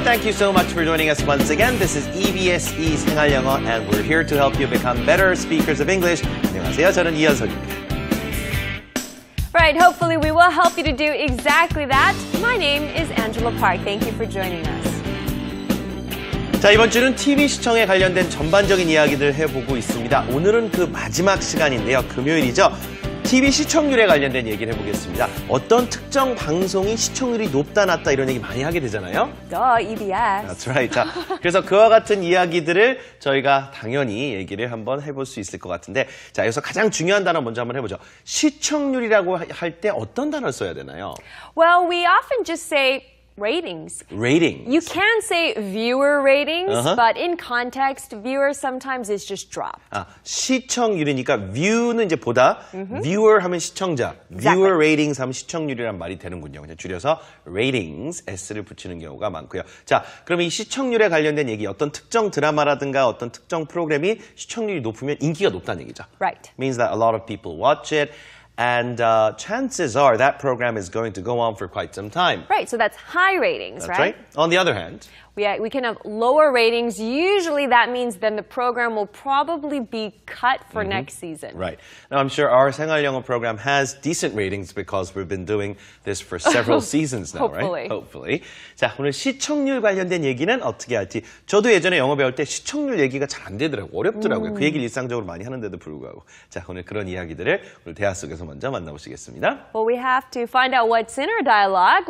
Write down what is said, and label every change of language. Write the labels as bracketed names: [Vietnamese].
[English] Thank you so much for joining us once again. This is EBSE 생활영어 and we're here to help you become better speakers of English. [Korean] 안녕하세요. 저는 이현석입니다. [English] Right, hopefully we will help you to do exactly that. My name is Angela Park. Thank you for joining us. [Korean] 자, 이번 주는 TV 시청에 관련된 전반적인 이야기들 해보고 있습니다. 오늘은 그 마지막 시간인데요. 금요일이죠. TV 시청률에 관련된 얘기를 해보겠습니다. 어떤 특정 방송이 시청률이 높다 낮다 이런 얘기 많이 하게 되잖아요. [English] Duh, EBS. That's right. [Korean] 자, 그래서 그와 같은 이야기들을 저희가 당연히 얘기를 한번 해볼 수 있을 것 같은데, 자, 여기서 가장 중요한 단어 먼저 한번 해보죠. 시청률이라고 할 때 어떤 단어를 써야 되나요? [English] Well, we often just say ratings. Ratings. You can say viewer ratings, but in context, viewer sometimes is just dropped. [Korean] 아, 시청률이니까 view는 이제 보다, viewer 하면 시청자, viewer ratings 하면 시청률이란 말이 되는군요. 그냥 줄여서 ratings, s를 붙이는 경우가 많고요. 자, 그럼 이 시청률에 관련된 얘기, 어떤 특정 드라마라든가 어떤 특정 프로그램이 시청률이 높으면 인기가 높다는 얘기죠. [English] Right. Means that a lot of people watch it. And chances are that program is going to go on for quite some time. Right, so that's high ratings, That's right. On the other hand, we can have lower ratings. Usually that means then the program will probably be cut for next season. right. Now I'm sure our 생활영어 program has decent ratings because we've been doing this for several seasons now, Hopefully. right? Hopefully. [Korean] 자, 오늘 시청률 관련된 얘기는 어떻게 할지. 저도 예전에 영어 배울 때 시청률 얘기가 잘 안 되더라고요. 어렵더라고요. 그 얘기를 일상적으로 많이 하는데도 불구하고. 자, 오늘 그런 이야기들을 오늘 대화 속에서 먼저 만나보시겠습니다. [English] Well, we have to find out what's in our dialogue.